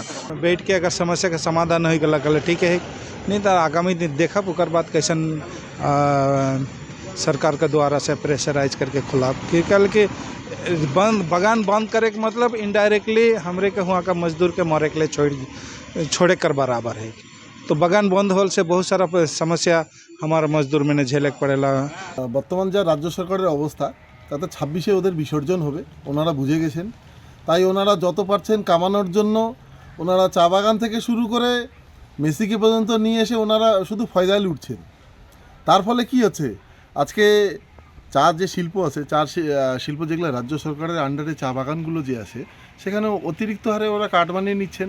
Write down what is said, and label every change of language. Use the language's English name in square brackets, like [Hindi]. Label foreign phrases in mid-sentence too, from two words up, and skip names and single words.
[Bhojpuri] बैठ के अगर समस्या का समाधान हो गला कल ठीक है, नहीं तो आगामी दिन देखा ओकर बाद कैसन सरकार के द्वारा से प्रेशराइज करके खुला कि बगान बंद करे के मतलब इनडायरेक्टली हमरे के हुआ का मजदूर के मरे के लिए छोड़े कर बराबर है। तो बगान बंद होल से बहुत सारा समस्या हमारा मजदूर में झेले पड़ेला। [Bangla] বর্তমান যা রাজ্য সরকারের অবস্থা তাতে 26-এ ওদের বিসর্জন হবে, ওনারা বুঝে গেছেন। তাই ওনারা যত পারছেন কামানোর জন্য ওনারা চা বাগান থেকে শুরু করে মেসিকে পর্যন্ত নিয়ে এসে ওনারা শুধু ফয়দায় লুটছেন। তার ফলে কি হচ্ছে, আজকে চা যে শিল্প আছে, চা শিল্প যেগুলো রাজ্য সরকারের আন্ডারে চা বাগানগুলো যে আছে সেখানে অতিরিক্ত হারে ওরা কাঠ বানিয়ে নিচ্ছেন।